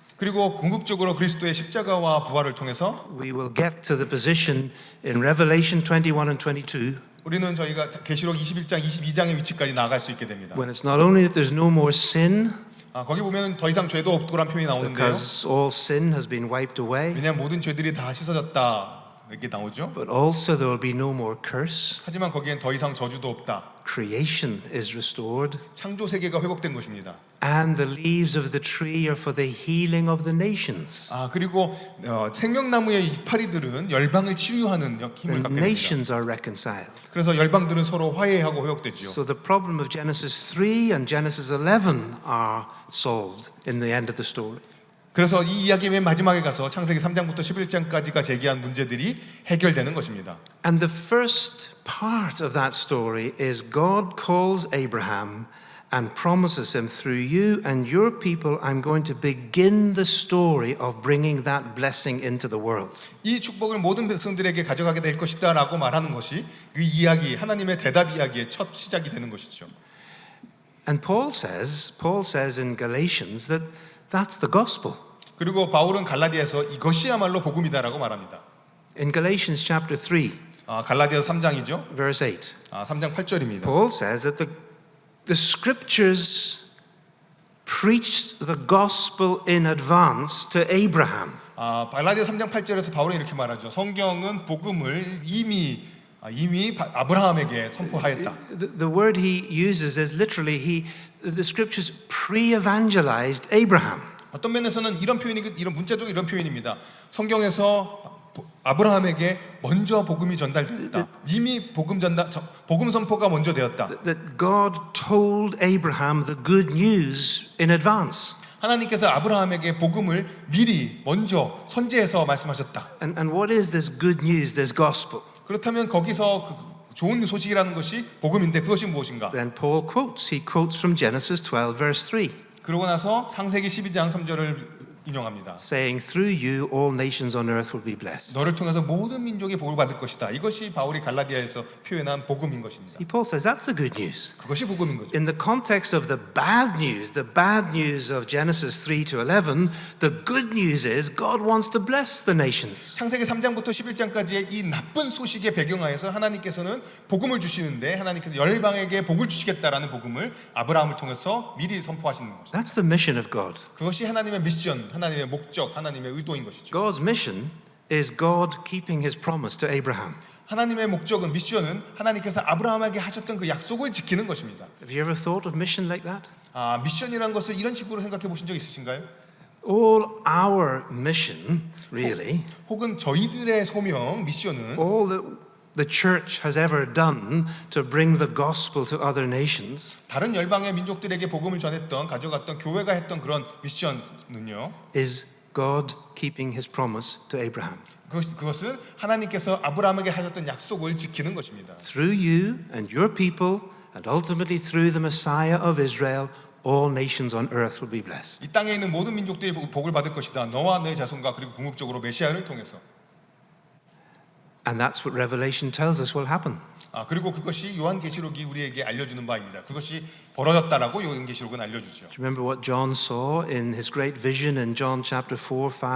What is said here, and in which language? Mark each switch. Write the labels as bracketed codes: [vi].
[ko] 그리고 궁극적으로 그리스도의 십자가와 부활을 통해서 [en] we will get to the position in Revelation 21 and 22 [ko] 우리는 저희가 계시록 21장, 22장의 위치까지 나아갈 수 있게 됩니다. [en] when it's not only that there's no more sin, [ko] 거기 보면 더 이상 죄도 없도란 표현이 나오는데요. [en] because all sin has been wiped away, [ko] 왜냐하면 모든 죄들이 다 씻어졌다 이렇게 나오죠. [en] but also there will be no more curse. [ko] 하지만 거기엔 더 이상 저주도 없다. [en] Creation is restored, [ko] 창조 세계가 회복된 것입니다. [en] and the leaves of the tree are for the healing of the nations. [ko] 그리고 생명나무의 이파리들은 열방을 치유하는 힘을 갖게 됩니다. [en] nations are reconciled. [ko] 그래서 열방들은 서로 화해하고 회복되지요. [en] So the problem of Genesis 3 and Genesis 11 are solved in the end of the story. [ko] 그래서 이 이야기의 맨 마지막에 가서 창세기 3장부터 11장까지가 제기한 문제들이 해결되는 것입니다. [en] And the first part of that story is God calls Abraham and promises him, through you and your people, I'm going to begin the story of bringing that blessing into the world. [ko] 이 축복을 모든 백성들에게 가져가게 될 것이다라고 말하는 것이 그 이야기, 하나님의 대답 이야기의 첫 시작이 되는 것이죠. [en] And Paul says in Galatians that that's the gospel. [ko] 그리고 바울은 갈라디아에서 이것이야말로 복음이다라고 말합니다. [en] In Galatians chapter 3, [ko] 갈라디아서 3장이죠. [en] verse 8, [ko] 3장 8절입니다. [en] Paul says that the scriptures preached the gospel in advance to Abraham. [ko] 갈라디아 3장 8절에서 바울은 이렇게 말하죠. 성경은 복음을 이미 아브라함에게 선포하였다. [en] The word he uses is literally the scriptures pre-evangelized Abraham. [ko] 어떤 면에서는 이런 문자적으로 이런 표현입니다. 성경에서 아브라함에게 먼저 복음이 전달됐다. 이미 복음 선포가 먼저 되었다. [en] That God told Abraham the good news in advance. [ko] 하나님께서 아브라함에게 복음을 미리 먼저 선제해서 말씀하셨다. [en] And what is this good news, this gospel? [ko] 그렇다면 거기서 좋은 소식이라는 것이 복음인데 그것이 무엇인가? [en] Then Paul he quotes from Genesis 12 verse 3. [ko] 그러고 나서 창세기 12장 3절을 인용합니다. [en] Saying through you all nations on earth will be blessed. [ko] 너를 통해서 모든 민족이 복을 받을 것이다. 이것이 바울이 갈라디아에서 표현한 복음인 것입니다. [en] Paul says that's the good news. [ko] 그것이 복음인 거죠. [en] In the context of the bad news of Genesis 3 to 11, the good news is God wants to bless the nations. [ko] 창세기 3장부터 11장까지의 이 나쁜 소식의 배경하에서 하나님께서는 복음을 주시는데 하나님께서 열방에게 복을 주시겠다라는 복음을 아브라함을 통해서 미리 선포하시는 것입니다. [en] That's the mission of God. [ko] 그것이 하나님의 미션, 하나님의 목적, 하나님의 의도인 것이죠. [en] God's mission is God keeping his promise to Abraham. [ko] 하나님의 목적은 미션은 하나님께서 아브라함에게 하셨던 그 약속을 지키는 것입니다. [en] Have you ever thought of mission like that? [ko] 미션이라는 것을 이런 식으로 생각해 보신 적 있으신가요? [en] All our mission, really, [ko] 혹은 저희들의 소명, 미션은 [en] all that the church has ever done to bring the gospel to other nations [ko] 다른 열방의 민족들에게 복음을 전했던, 가져갔던 교회가 했던 그런 미션은요. [en] is God keeping his promise to Abraham. [ko] 그것은 하나님께서 아브라함에게 하셨던 약속을 지키는 것입니다. [en] Through you and your people and ultimately through the Messiah of Israel, all nations on earth will be blessed. [ko] 이 땅에 있는 모든 민족들이 복을 받을 것이다. 너와 내 자손과 그리고 궁극적으로 메시아를 통해서. [en] And that's what Revelation tells us will happen. [ko] 그리고 그것이 요한계시록이 우리에게 알려주는 바입니다. 그것이 벌어졌다라고 요한계시록은 알려주죠. [en] Do you remember what John saw in his great vision in John chapter 4, 5?